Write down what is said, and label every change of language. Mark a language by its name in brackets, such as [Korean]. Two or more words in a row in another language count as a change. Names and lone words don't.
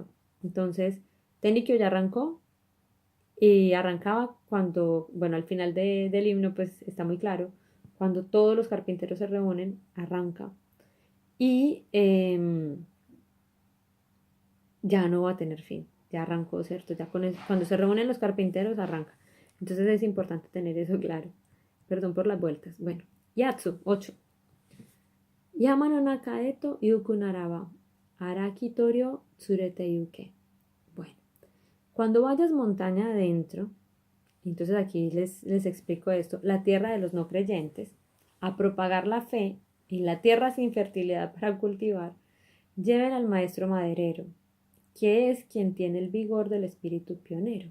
[Spanish] Entonces, Tenikyo ya arrancó y arrancaba cuando, bueno, al final del himno, pues está muy claro, cuando todos los carpinteros se reúnen, arranca. Y ya no va a tener fin, ya arrancó, ¿cierto? Ya cuando se reúnen los carpinteros, arranca. Entonces es importante tener eso claro. Perdón por las vueltas. Bueno, Yatsu, 8. [Japanese] やま の なかへと ゆく ならば、あらき とうりよう つれて ゆけ. [Spanish] Bueno, cuando vayas montaña adentro, entonces aquí les explico esto, la tierra de los no creyentes, a propagar la fe en la tierra sin fertilidad para cultivar, lleven al maestro maderero, que es quien tiene el vigor del espíritu pionero.